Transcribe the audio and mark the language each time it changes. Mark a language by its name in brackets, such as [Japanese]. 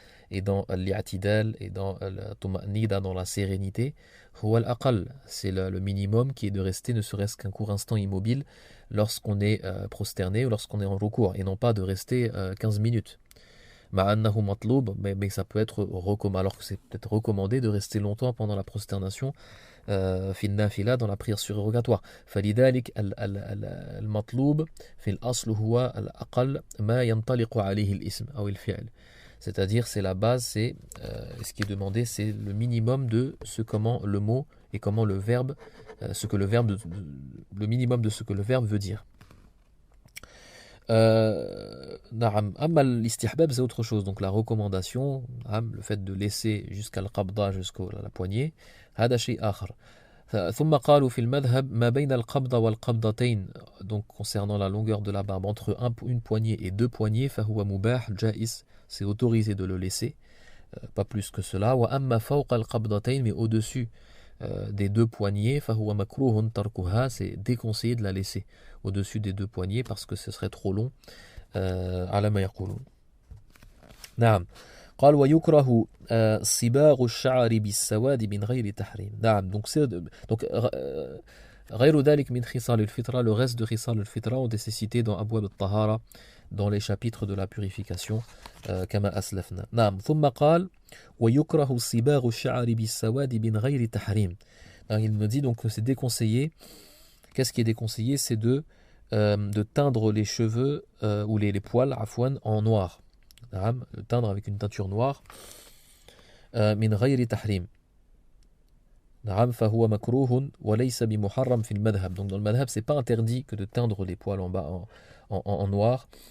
[French] et dans l'i'tidal et dans la tuma'nida, dans la sérénité, huwa al-aqal, c'est le minimum qui est de rester ne serait-ce qu'un court instant immobile lorsqu'on est prosterné ou lorsqu'on est en recours, et non pas de rester 15 minutes. Ma'annahu matloub, mais ça peut être recommandé, alors que c'est peut-être recommandé de rester longtemps pendant la prosternation, [Arabic] في النافلة, [French] dans la prière surrogatoire. [Arabic] فلذلك المطلوب في الأصل هو الأقل ما ينطلق عليه الاسم أو الفعل. [French] C'est-à-dire, c'est la base, c'est ce qui est demandé, c'est le minimum de ce comment le mot et comment le verbe, le minimum de ce que le verbe veut dire. Amma l'istihbab, c'est autre chose, donc la recommandation, le fait de laisser jusqu'à l'qabda, jusqu'à la poignée, [Arabic] هذا شيء آخر. ثم قالوا في المذهب ما بين القبضة والقبضتين, [French] donc concernant la longueur de la barbe entre une poignée et deux poignées, [Arabic] فهو مباح جائز, [French] c'est autorisé de le laisser, pas plus que cela. [Arabic] وأما فوق القبضتين, [French] mais au-dessus des deux poignées, [Arabic] فهو مكروه تركها, [French] c'est déconseillé de la laisser au-dessus des deux poignées parce que ce serait trop long. [Arabic] على ما يقولون. نعم. قال ويكره صباغ الشعر بالسواد من غير تحريم. نعم, [French] donc [Arabic] غير ذلك من خصال الفطرة, [French] le reste de خصال الفطرة ont été cités dans أبواب الطهارة, dans les chapitres de la purification, [Arabic] كما أسلفنا. نعم. ثم قال ويكره صباغ الشعر بالسواد من غير تحريم. [French] Il nous dit donc que c'est déconseillé. Qu'est-ce qui est déconseillé? C'est de teindre les cheveux ou les poils afwan, en noir. Le teindre avec une teinture noire. [Arabic] من غير تحريم. نعم فهو مكروه وليس بمحرم في المذهب. [French] Donc dans le madhab, c'est pas interdit que de teindre les poils en bas en noir.